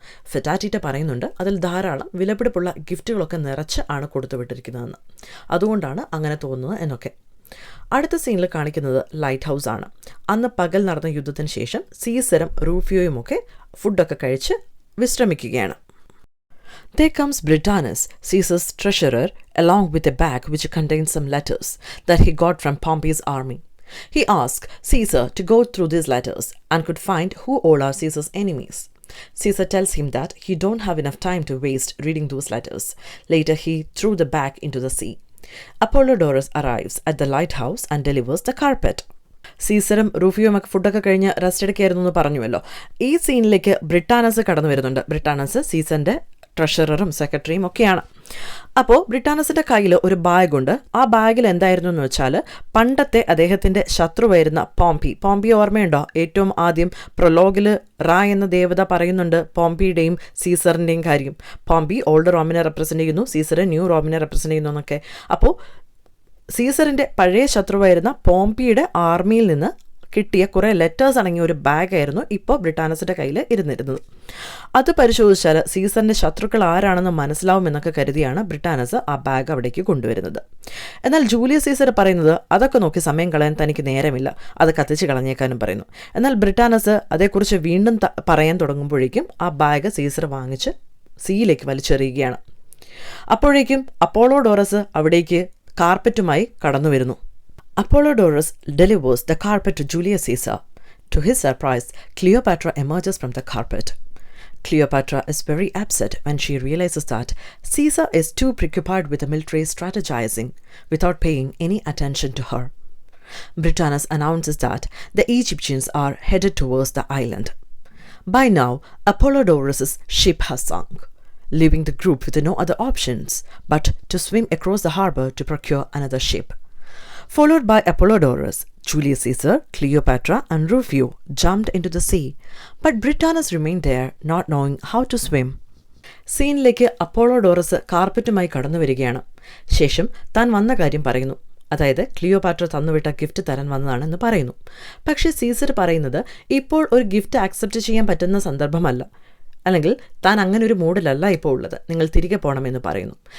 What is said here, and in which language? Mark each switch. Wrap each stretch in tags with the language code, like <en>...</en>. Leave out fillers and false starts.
<ml>ഫെറ്റാറ്റീറ്റ പറയുന്നുണ്ട് അതിൽ ധാരാളം വിലപിടിപ്പുള്ള ഗിഫ്റ്റുകളൊക്കെ നിറച്ച് ആണ് കൊടുത്തുവിട്ടിരിക്കുന്നതെന്ന്. അതുകൊണ്ടാണ് അങ്ങനെ തോന്നുന്നത് എന്നൊക്കെ. അടുത്ത സീനിൽ കാണിക്കുന്നത് ലൈറ്റ് ഹൗസ് ആണ്. അന്ന് പകൽ നടന്ന യുദ്ധത്തിന് ശേഷം സീസറും റൂഫിയോയുമൊക്കെ ഫുഡൊക്കെ കഴിച്ച് വിശ്രമിക്കുകയാണ്.</ml> <en>There comes Britannicus, Caesar's treasurer, along with a bag which contains some letters that he got from Pompey's army. He asked Caesar to go through these letters and could find who all are Caesar's enemies. Caesar tells him that he don't have enough time to waste reading those letters. Later he threw the bag into the sea. Apollodorus arrives at the lighthouse and delivers the carpet.</en> <ml>സീസറും റൂഫിയുമൊക്കെ ഫുഡൊക്കെ കഴിഞ്ഞ് rest എടുക്കുകയായിരുന്നു എന്ന് പറഞ്ഞുവല്ലോ. ഈ സീനിലേക്ക് ബ്രിട്ടാനസ് കടന്നു വരുന്നുണ്ട്. ബ്രിട്ടാനസ് സീസറിൻ്റെ ട്രഷററും സെക്രട്ടറിയും ഒക്കെയാണ്. അപ്പോൾ ബ്രിട്ടാനസിൻ്റെ കയ്യിൽ ഒരു ബാഗുണ്ട്. ആ ബാഗിൽ എന്തായിരുന്നു എന്ന് വെച്ചാൽ പണ്ടത്തെ അദ്ദേഹത്തിൻ്റെ ശത്രുവായിരുന്ന പോംപി ഓർമ്മയുണ്ടോ? ഏറ്റവും ആദ്യം പ്രൊലോഗിൽ റാ എന്ന ദേവത പറയുന്നുണ്ട് പോംപിയുടെയും സീസറിൻ്റെയും കാര്യം. പോംപി ഓൾഡ് റോമിനെ റെപ്രസെൻ്റ് ചെയ്യുന്നു, സീസർ ന്യൂ റോമിനെ റെപ്രസെൻ്റ് ചെയ്യുന്നു എന്നൊക്കെ. അപ്പോൾ സീസറിൻ്റെ പഴയ ശത്രുവായിരുന്ന പോംപിയുടെ ആർമിയിൽ നിന്ന് കിട്ടിയ കുറേ ലെറ്റേഴ്സ് അടങ്ങിയ ഒരു ബാഗായിരുന്നു ഇപ്പോൾ ബ്രിട്ടാനസിൻ്റെ കയ്യിൽ ഇരുന്നിരുന്നത്. അത് പരിശോധിച്ചാൽ സീസറിൻ്റെ ശത്രുക്കൾ ആരാണെന്ന് മനസ്സിലാവുമെന്നൊക്കെ കരുതിയാണ് ബ്രിട്ടാനസ് ആ ബാഗ് അവിടേക്ക് കൊണ്ടുവരുന്നത്. എന്നാൽ ജൂലിയസ് സീസർ പറയുന്നത് അതൊക്കെ നോക്കി സമയം കളയാൻ തനിക്ക് നേരമില്ല, അത് കത്തിച്ച് കളഞ്ഞേക്കാനും പറയുന്നു. എന്നാൽ ബ്രിട്ടാനസ് അതേക്കുറിച്ച് വീണ്ടും പറയാൻ തുടങ്ങുമ്പോഴേക്കും ആ ബാഗ് സീസർ വാങ്ങിച്ച് സീയിലേക്ക് വലിച്ചെറിയുകയാണ്. അപ്പോഴേക്കും അപ്പോളോഡോറസ് അവിടേക്ക് കാർപ്പറ്റുമായി കടന്നു വരുന്നു.</ml> <en>Apollodorus delivers the carpet to Julius Caesar. To his surprise, Cleopatra emerges from the carpet. Cleopatra is very upset when she realizes that Caesar is too preoccupied with the military strategizing without paying any attention to her. Britannicus announces that the Egyptians are headed towards the island. By now, Apollodorus' ship has sunk, leaving the group with no other options but to swim across the harbor to procure another ship. Followed by Apollodorus, Julius Caesar, Cleopatra and Rufio jumped into the sea, but Britannicus remained there, not knowing how to swim.</en> <ml>സീനിലേക്ക് അപ്പോളോഡോറസ് കാർപ്പറ്റുമായി കടന്നു വരികയാണ്. ശേഷം താൻ വന്ന കാര്യം പറയുന്നു. അതായത് Cleopatra തന്നുവിട്ട gift തരാൻ വന്നതാണെന്ന് പറയുന്നു. പക്ഷേ സീസർ പറയുന്നത് ഇപ്പോൾ ഒരു ഗിഫ്റ്റ് ആക്സെപ്റ്റ് ചെയ്യാൻ പറ്റുന്ന സന്ദർഭമല്ല, അല്ലെങ്കിൽ താൻ അങ്ങനെ ഒരു മൂഡിലല്ല ഇപ്പോൾ ഉള്ളത്, നിങ്ങൾ തിരികെ പോകണമെന്ന് പറയുന്നു.</ml>